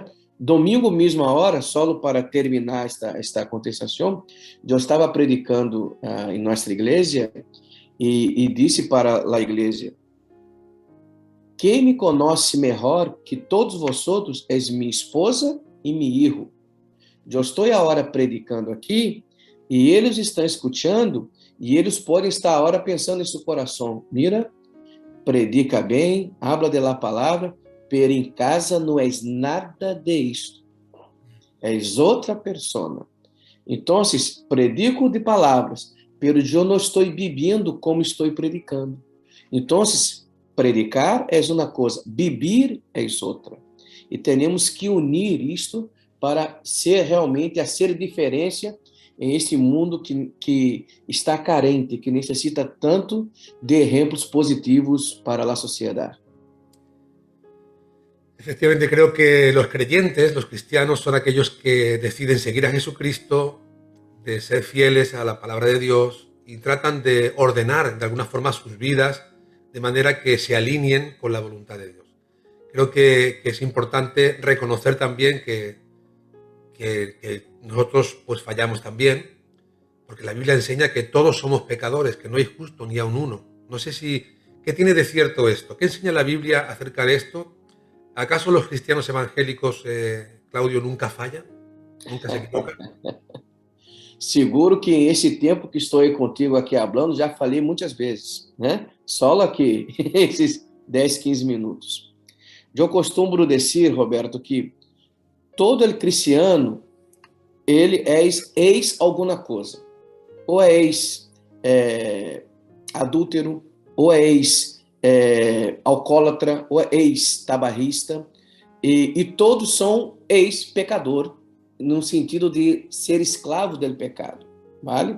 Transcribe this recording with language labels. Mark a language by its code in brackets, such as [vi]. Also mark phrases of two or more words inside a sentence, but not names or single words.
[pt] Domingo, mesma hora, só para terminar esta contestação, eu estava predicando em nossa igreja e disse para a igreja: quem me conhece melhor que [es] todos vosotros [pt] é minha esposa e meu filho. Eu estou agora predicando aqui e eles estão escutando e eles podem estar agora pensando em seu coração: [es] mira, predica [pt] bem, [es] habla de la [pt] palavra, pero em casa não és nada de isto. És outra pessoa. Então, predico de palavras, pero eu não estou vivendo como estou predicando. Então, predicar é uma coisa, vivir é outra. E temos que unir isto para ser realmente, ser diferença em este mundo que está carente, que necessita tanto de exemplos positivos para a sociedade. [es] Efectivamente, creo que los creyentes, los cristianos, son aquellos que deciden seguir a Jesucristo, de ser fieles a la palabra de Dios y tratan de ordenar de alguna forma sus vidas de manera que se alineen con la voluntad de Dios. Creo que es importante reconocer también que nosotros pues fallamos también, porque la Biblia enseña que todos somos pecadores, que no hay justo ni aun uno. No sé ¿qué tiene de cierto esto? ¿Qué enseña la Biblia acerca de esto? ¿Acaso los cristianos evangélicos, Claudio, nunca fallan? ¿Nunca se equivocan? [pt] Seguro que esse tempo que estou aí contigo aqui falando, já falei muitas vezes, né? Só aqui, esses 10, 15 minutos. Eu costumo dizer, Roberto, que todo cristiano, ele é ex alguma coisa. Ou é ex adúltero, ou é ex alcoólatra, ou é ex tabarrista, e todos são ex-pecador, no sentido de ser escravo do pecado, vale?